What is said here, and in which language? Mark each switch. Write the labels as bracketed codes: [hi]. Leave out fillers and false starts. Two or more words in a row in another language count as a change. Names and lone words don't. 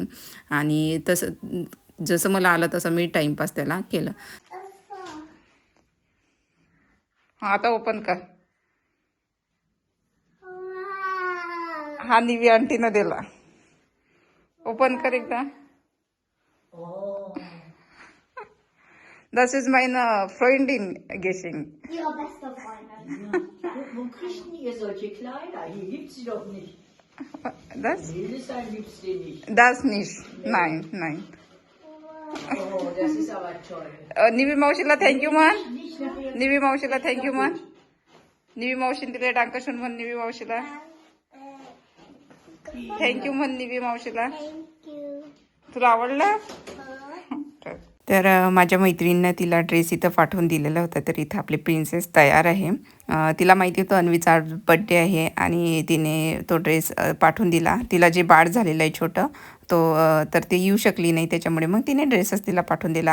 [mr] आणि तसं जसं मला आलं तसं मी टाईमपास त्याला केलं. हा आता ओपन कर. हा निवी आंटीनं दिला. ओपन कर एकदा. [de] Das ist meine Freundin Geschenk. Ihre beste Freundin. Wo kriegt denn ihr solche Kleider? Hier gibt's sie doch nicht. Das? Hildesheim gibt's die nicht. Das nicht. Nein, nein. Oh, das ist aber toll. [mr] निवी मावशीला थँक्यू म्हण. [de] Nicht nachher. [mr] निवी मावशीला थँक्यू म्हण. निवी मावशीने दिले डांकशून म्हण निवी मावशीला. थँक्यू म्हण निवी मावशीला. [en] Thank you. [mr] तुला आवडलं? तर माझ्या मैत्रिणीनं तिला ड्रेस इथं पाठवून दिलेला होता. तर इथं आपली प्रिन्सेस तयार आहे. तिला माहिती होतं अन्वीचा बड्डे आहे आणि तिने तो ड्रेस पाठवून दिला. तिला जे बाळ झालेलं आहे छोटं तो तर ते येऊ शकली नाही त्याच्यामुळे मग तिने ड्रेसच तिला पाठवून दिला.